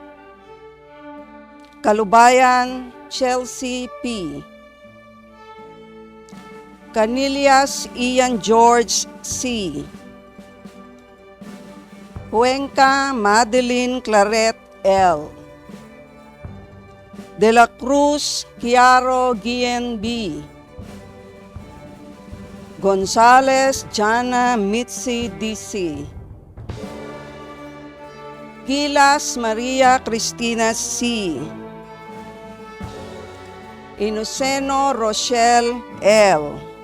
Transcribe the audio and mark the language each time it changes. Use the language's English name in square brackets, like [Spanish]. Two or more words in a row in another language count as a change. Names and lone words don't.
[Filipino] Kalubayan Chelsea P. Canillas Ian George C. Cuenca Madeline Claret L. De la Cruz Chiaro Guillen B. Gonzales Jana Mitzi DC. Gilas Maria Cristina C. Inoceno Rochelle L.